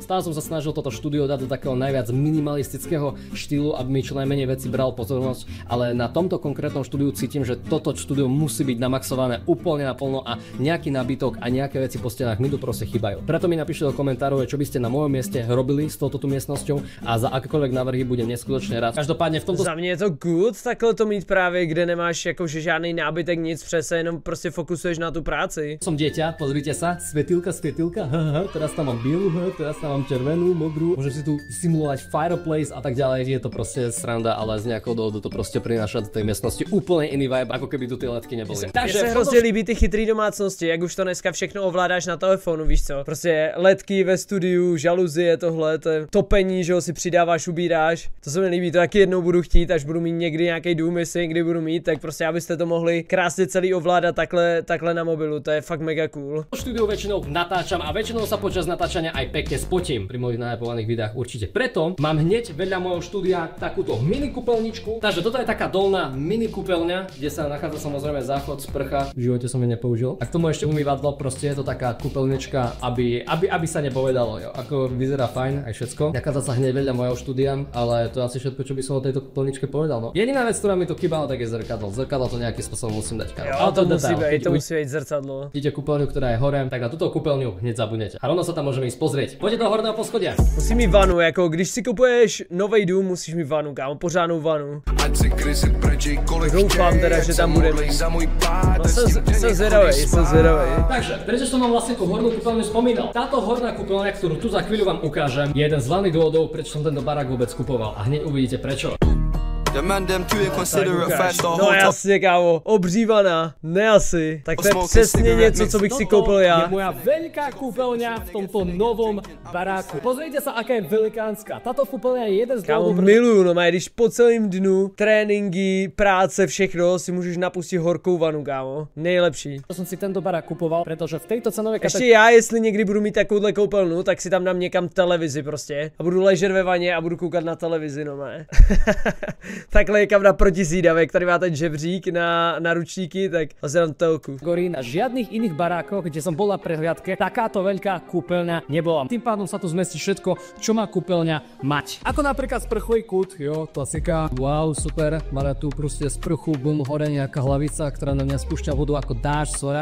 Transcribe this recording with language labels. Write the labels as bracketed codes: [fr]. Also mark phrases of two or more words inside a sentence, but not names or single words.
[sk] Stále som sa snažil toto štúdio dať do takého najviac minimalistického štýlu, aby mi čo najmenej veci bral pozornosť, ale na tomto konkrétnom štúdiu cítim, že toto štúdio musí byť namaxované úplne naplno a nejaký nábytok a nejaké veci po stenách mi tu proste chýbajú. Preto mi napíšte do komentárov, čo by ste na mojom mieste robili s touto miestnosťou a za akékoľvek návrhy budem neskutočne rád. Každopádne v tomto... [cs] Za mě je to good, takhle to mít právě, kde nemáš jakože žádný nábytek, nic přes, jenom prostě fokusuješ na tu práci. [sk] Som dieťa, pozrite sa, svietilka, teraz tam mám bielu, teraz tam mám červenú, modrú, môžem si tu simulovať fireplace a tak ďalej, je to proste sranda, ale z nejakého dôvodu to proste prináša do tej miestnosti úplne iný vibe, ako keby tu tie letky neboli. [cs] Mně se hrozně líbí ty chytrý domácnosti, jak už to dneska všechno ovládáš na telefonu, víš co? Prostě ledky ve studiu, žaluzie, tohle, to je topení, že ho si přidáváš, ubíráš. To se mi líbí, to taky jednou budu chtít, až budu mít někdy nějaký dům, jestli někdy budu mít, tak prostě abyste to mohli krásně celý ovládat takhle na mobilu, to je fakt mega cool. [sk] V štúdiu väčšinou natáčam a väčšinou sa počas natáčania odporúčania aj pekne spotím pri mojich najapovaných videách určite. Preto mám hneď vedľa môjho štúdia takúto mini kúpeľničku. Takže toto je taká dolná mini kúpeľňa, kde sa nachádza samozrejme záchod, sprcha. V živote som ju nepoužil. A k tomu ešte umývadlo, proste je to taká kúpeľnička, aby sa nepovedalo, jo. Ako vyzerá fajn aj všetko. Nachádza sa hneď vedľa môjho štúdia, ale to je asi všetko, čo by som o tejto kúpeľničke povedal. No. Jediná vec, ktorá mi tu chýbala, tak je zrkadlo. Zrkadlo to nejakým spôsobom musím dať. [cs] Jo, to musí byť zrcadlo. [sk] Vidíte kúpeľňu, ktorá je hore, tak na túto kúpeľňu hneď zabudnete. A rovno sa tam môžeme ísť pozrieť. Poďte do horného poschodia. [cs] Musí mít vanu, jako když si kupuješ nový dům, musíš mít vanu, kámo, pořádnou vanu. Doufám teda, že tam bude mít. No, jsem zvědavej. [sk] Takže, prečo som vám vlastne tú hornú kúpeľňu spomínal? Táto horná kúpeľňa, ktorú tu za chvíľu vám ukážem, je jeden z hlavných dôvodov, prečo som tento barák vôbec kupoval. A hneď uvidíte prečo. [cs] No jasně, kámo, obřívaná, ne asi. Tak to je přesně něco, co bych si koupil já. [sk] Je moja veľká kúpeľňa v tomto novom baráku. Pozrite sa, aká je velikánska. Táto kúpeľňa je jeden z dôvodov. [cs] Kámo, miluju, no když po celém dnu tréninky, práce, všechno si můžeš napustit horkou vanu, kámo. Nejlepší. [sk] To som si tento barák kupoval, pretože v tejto cenovej kategorii. [cs] Ještě já, jestli někdy budu mít takovouhle koupelnu, tak si tam dám někam televizi prostě. A budu ležet ve vaně a budu koukat na televizi, no ne. Takhle někam na protisídavek, tady má ten žebřík na ručníky, tak asi dám telku. [sk] Na žiadnych iných barákoch, kde som bol na prehliadke, takáto veľká kúpeľňa nebola. Tým pádom sa tu zmestí všetko, čo má kúpeľňa mať. Ako napríklad sprchový kút, jo, klasika. Wow, super. Máme tu proste sprchu, bum, hore nejaká hlavica, ktorá na mňa spúšťa vodu ako dážď, sora.